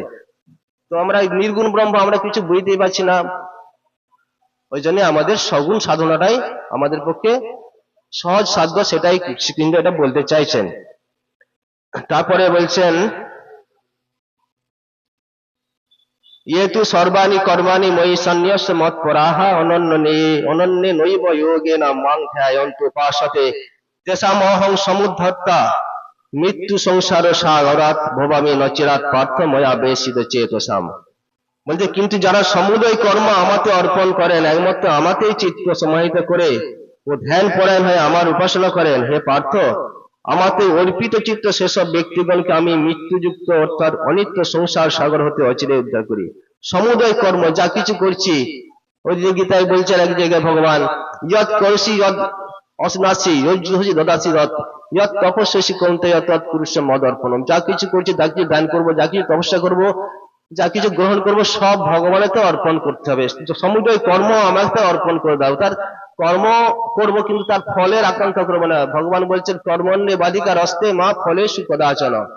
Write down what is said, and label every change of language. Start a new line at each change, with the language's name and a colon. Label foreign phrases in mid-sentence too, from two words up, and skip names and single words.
Bangla: তো আমরা নির্গুণ ব্রহ্ম আমরা কিছু বুঝতেই পারছি না, ওই জন্য আমাদের সগুণ সাধনাটাই আমাদের পক্ষে সহজ সাধ্য, সেটাই কিন্তু এটা বলতে চাইছেন। তারপরে বলছেন
Sanskrit: ইয়েতু সর্বাণি কর্মাণি ময়ি সন্ন্যাস মত পরাহা অনন্যে নৈব যোগেন মাং ধ্যায়ন্তু উপাসতে তেষাম অহং সমুদ্ধর্তা মৃত্যু সংসার সাগরাৎ ভবামি নচিরাৎ পার্থ ময়া বেশিত চেতসাম।
Bangla: বলছে কিন্তু যারা সমুদয় কর্ম আমাতে অর্পণ করেন, একমাত্র আমাতেই চিত্ত সমাহিত করে ও ধ্যান পরায়ণ হয়ে আমার উপাসনা করেন, হে পার্থ আমাতে অর্পিত চিত্ত সেসব ব্যক্তিগণকে আমি মৃত্যুযুক্ত অর্থাৎ অনিত্য সংসার সাগর হতে অচিরে উদ্ধার করি। সমুদয় কর্ম যা কিছু করছি, ওই যে গীতায় বলছেন এক জায়গায় ভগবান
Sanskrit: যৎ করসি যৎ অসনাসি যজ্জুহসি দদাসি রথ যৎ তপস্যসি কৌন্তেয় তৎ পুরুষে মদ অর্পণম।
Bangla: যা কিছু করছি, যা কিছু দান করবো, যা কিছু তপস্যা করবো, যা কিছু গ্রহণ করবো, সব ভগবানেতে অর্পণ করতে হবে। সমুদয় কর্ম আমাকে অর্পণ করে দাও। তার কর্ম করব কিন্তু তার ফলের আকাঙ্ক্ষা করবো না। ভগবান বলছেন
Sanskrit: কর্মণ্যে বাধিকার অস্তে মা ফলে সুকদাচন।